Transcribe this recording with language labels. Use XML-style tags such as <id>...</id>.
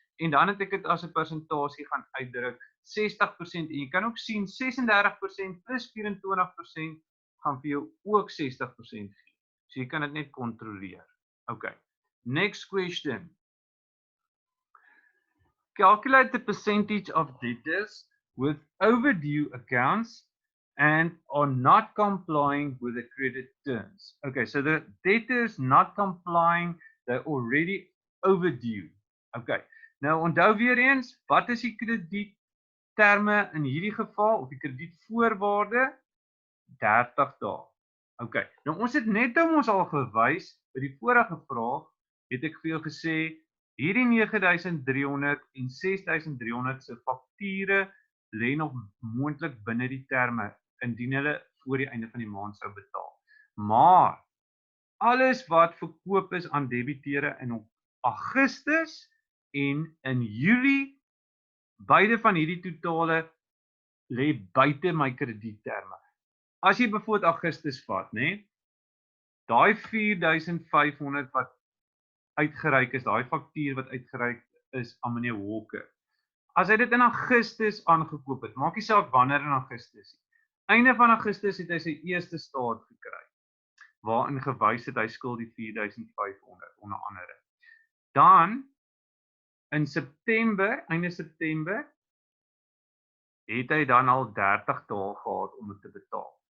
<af>En dan het ek dit as 'n persentasie gaan uitdruk, 60%, en jy kan ook sien 36% plus 24% gaan vir jou ook 60% gee. So jy kan dit net kontroleer.</af> <en>Okay. Next question. Calculate the percentage of debtors with overdue accounts and are not complying with the credit terms. Okay, so the debtors not complying, they're already overdue.</en> <af>Okay, nou onthou weer eens, wat is die kredietterme in hierdie geval, of die kredietvoorwaarde? 30 dae. Okay, nou ons het net ons al gewys, by die vorige vraag, het ek vir jou gesê, Hierdie 9300 en 6300 se fakture lê nog moontlik binne die terme indien hulle voor die einde van die maand sou betaal. Maar alles wat verkoop is aan debiteure in Augustus en in Julie, beide van hierdie totale lê buite my kredietterme. As jy byvoorbeeld Augustus vat, né? Daai 4500 wat uitgereik is, daai faktuur wat uitgereik is aan meneer Walker. As hy dit in Augustus aangekoop het, maak nie saak wanneer in Augustus nie. Einde van Augustus het hy sy eerste staat gekry, waarin gewys het hy skuld die 4500 onder andere. Dan in September, einde September, het hy dan al 30 dae gehad om dit te betaal.</af>